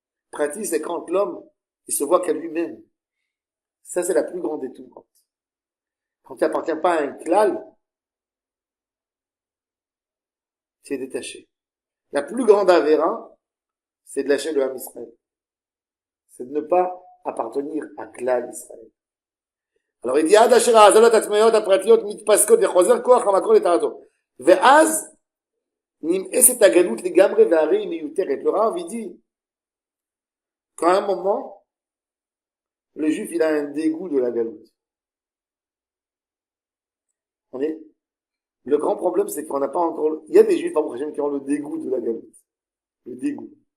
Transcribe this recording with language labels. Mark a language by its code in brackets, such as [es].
[fr] Prati, c'est quand l'homme, il se voit qu'à lui-même. Ça, c'est la plus grande des Toum'ot. Quand tu n'appartiens pas à un klal, tu es détaché. La plus grande avéra, c'est de lâcher le Ham Israël. C'est de ne pas appartenir à klal Israël. Alors il dit, [he] עד אשר ההאזנות העצמאיות הפרטיות מתפסקות וחוזר כוח המקור לטהרתו. ואז נמאסת הגלות לגמרי והרי היא מיותרת. [fr] Le Rav, il dit qu'à un moment, le juif, il a un dégoût de la galoute. Le grand problème, c'est qu'on n'a pas encore, il y a des juifs, qui ont le dégoût de la galoute. Le dégoût.